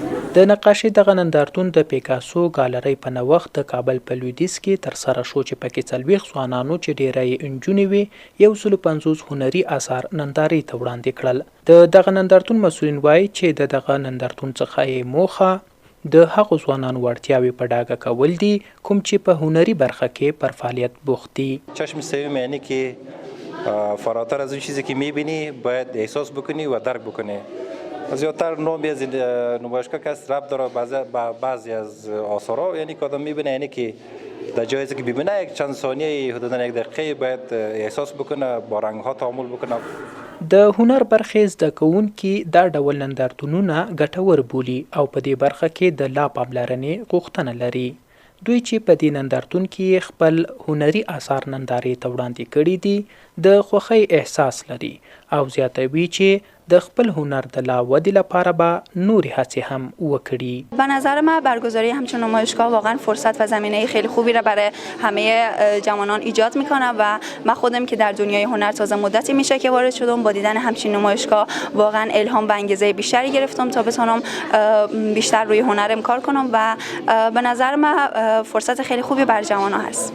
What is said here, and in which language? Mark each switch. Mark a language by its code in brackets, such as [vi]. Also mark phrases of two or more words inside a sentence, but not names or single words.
[ps] د نقاشۍ دغه نندارتون د پیکاسو ګالرۍ په نوښت د کابل په لویدیځ کې ترسره شو چې پکې 40 ځوانانو چې ډیری یې نجونې وې 150 هنري اثار نندارې ته وړاندې کړل. د دغه نندارتون مسؤلین وایي چې د دغه نندارتون څخه یې موخه د هغو ځوانانو وړتیاوې په ډاګه کول دي کوم چې په هنري برخه کې پر فعالیت بوخت دي. [fa] چشم سوم یعنی که فراتر از اون چیزی که میبینی باید احساس بکنی و درک بکنی. زیادتر نوعی از نمایشگاه که ربط داره بعضی از آثارها، یعنی که آدم میبینه یعنی که در جایی که ببینه یک چند ثانیه حدودا یک دقیقه باید احساس بکنه، با رنگ‌ها تعامل بکنه. [ps] د هنر برخې زده کوونکي دا ډول نندارتونونه ګټور بولي او په دې برخه کې د لا پاملرنې غوښتنه لري. دوی چې په دې نندارتون کې خپل هنري اثار نندارې ته وړاندې کړي دي د خوښۍ احساس لري او زیاتوي چې د خپل هنر د لا ودې لپاره به نورې هڅې هم وکړي. [fa] به نظر من برگزاری همچون نمایشگاه واقعا فرصت و زمینه خیلی خوبی را برای همه جوانان ایجاد میکنه و من خودم که در دنیای هنر تازه مدتی میشه که وارد شدم، با دیدن همچین نمایشگاه واقعا الهام و انگیزه بیشتری گرفتم تا بتونم بیشتر روی هنرم کار کنم و به نظر من فرصت خیلی خوبی برای جوانان هست.